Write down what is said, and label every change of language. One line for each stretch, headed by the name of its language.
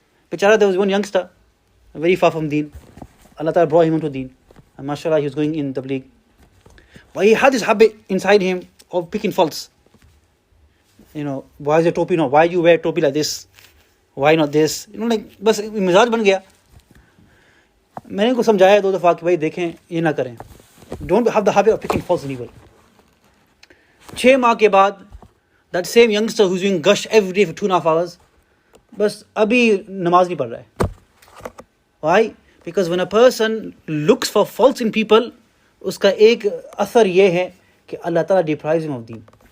English: Bichara, there was one youngster, very far from deen. Allah Ta'ala brought him onto deen. And mashallah, he was going in tabligh. But he had this habit inside him of picking faults. Why is your topi not? Why do you wear topi like this? Why not this?
Hindi: बस मिजाज बन गया. मैंने उनको समझाया 2 दफ़ा कि भाई देखें, ये ना करें.
English: Don't have the habit of picking faults in evil.
Hindi: 6 माह के बाद,
English: that same youngster who's doing gush every day for 2.5 hours,
Hindi: बस अभी नमाज नहीं पढ़ रहा है.
English: Why? Because when a person looks for faults in people,
Hindi: उसका एक असर ये है कि
English: Allah Ta'ala deprives him of deen.